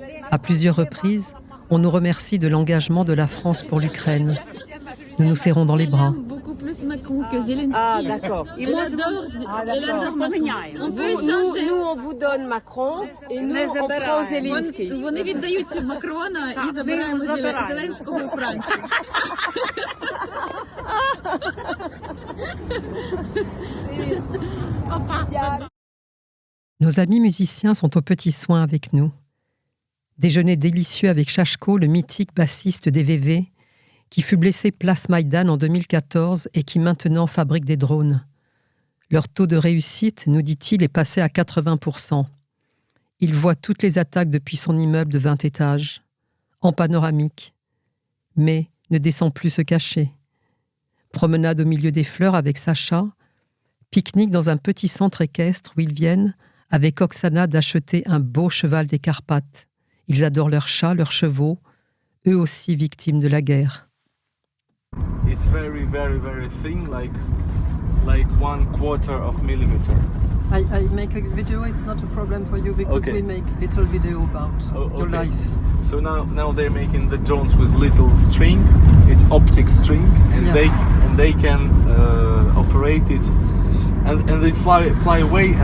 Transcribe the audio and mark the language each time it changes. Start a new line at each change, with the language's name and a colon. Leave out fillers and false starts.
French: À plusieurs reprises, on nous remercie de l'engagement de la France pour l'Ukraine. Nous nous serrons dans les bras. Beaucoup plus Macron que Zelensky. Ah, d'accord. Elle adore Macron. On peut échanger. Nous, on vous donne Macron et nous, on prend Zelensky.
Ukrainian: Вони віддають Макрона і забираємо Зеленського у Францію.
French: Nos amis musiciens sont aux petits soins avec nous. Déjeuner délicieux avec Chachko, le mythique bassiste des VV, qui fut blessé place Maïdan en 2014 et qui maintenant fabrique des drones. Leur taux de réussite, nous dit-il, est passé à 80%. Il voit toutes les attaques depuis son immeuble de 20 étages, en panoramique, mais ne descend plus se cacher. Promenade au milieu des fleurs avec Sacha, pique-nique dans un petit centre équestre où ils viennent, avec Oksana, d'acheter un beau cheval des Carpates. Ils adorent leurs chats, leurs chevaux, eux aussi victimes de la guerre.
English: It's very, very, very thin, like 1/4 of millimeter. I make a video, it's not a problem for you because we make little video about your life. So now they're making the drones with little string. It's optic string, and they can operate it, and they fly away.